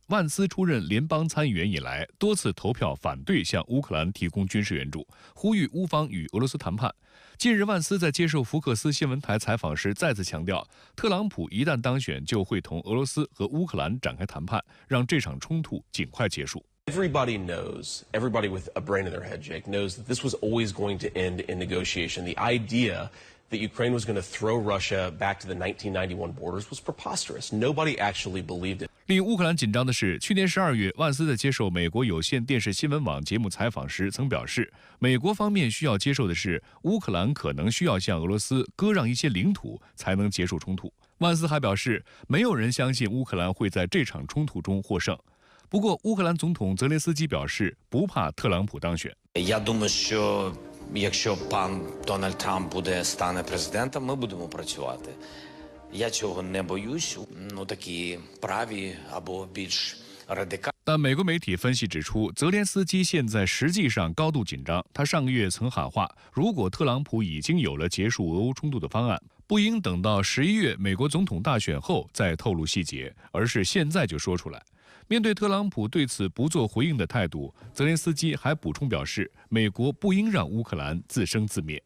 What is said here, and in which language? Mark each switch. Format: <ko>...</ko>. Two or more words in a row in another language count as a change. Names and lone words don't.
<zh>万斯出任联邦参议员以来，多次投票反对向乌克兰提供军事援助，呼吁乌方与俄罗斯谈判。近日，万斯在接受福克斯新闻台采访时再次强调，特朗普一旦当选，就会同俄罗斯和乌克兰展开谈判，让这场冲突尽快结束。</zh> <en>Everybody knows, everybody with a brain in their head, Jake, knows that this was always going to end in negotiation. The idea that Ukraine was going to throw Russia back to the 1991 borders was preposterous. Nobody actually believed it.</en> <zh>令乌克兰紧张的是，去年12月，万斯在接受美国有线电视新闻网节目采访时曾表示，美国方面需要接受的是，乌克兰可能需要向俄罗斯割让一些领土才能结束冲突。万斯还表示，没有人相信乌克兰会在这场冲突中获胜。不过，乌克兰总统泽连斯基表示不怕特朗普当选。</zh> <uk>Я думаю, що якщо пан Дональд Трамп стане президентом, ми будемо працювати. Я цього не боюсь. Ну такі праві або більш радикальні.</uk> <zh>但美国媒体分析指出，泽连斯基现在实际上高度紧张。他上个月曾喊话，如果特朗普已经有了结束俄乌冲突的方案，不应等到11月美国总统大选后再透露细节，而是现在就说出来。面对特朗普对此不做回应的态度，泽连斯基还补充表示，美国不应让乌克兰自生自灭。</zh>